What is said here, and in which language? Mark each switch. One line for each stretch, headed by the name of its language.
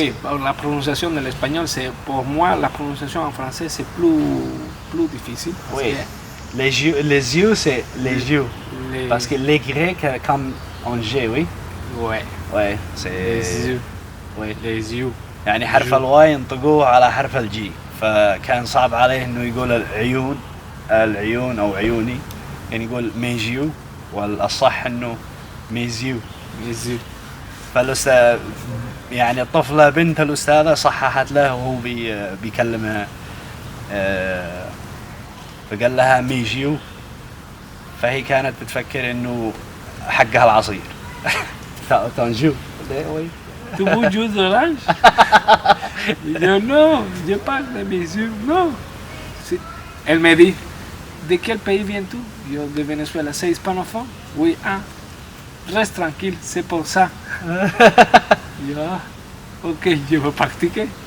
French: Oui, la prononciation de l'espagnol, c'est pour moi la prononciation en français c'est plus difficile. Parce Oui. que Les yeux, c'est les yeux. Les... Parce que les Grecs, comme on G, oui. Ouais. Ouais, c'est... Les yeux. Oui. Les yeux.
Arabic: يعني حرف الواي ينطقوه على حرف الجي فكان صعب عليه انه يقول العيون او عيوني يعني يقول ميجيو والصح انه ميزيو
French: Les yeux.
Arabic: فالاستاذ يعني الطفله بنت الاستاذه صححت له وهو بيكلمها فقال لها ميجيو فهي كانت بتفكر انه حقها العصير تنجو
French: Tu veux jouer de l'orange? Je dis non, je parle de mes yeux, non. Elle me dit, de quel pays viens-tu? Yo, de Venezuela, c'est hispanophone? Oui, ah, reste tranquille, c'est pour ça. Yo, ok, je vais pratiquer.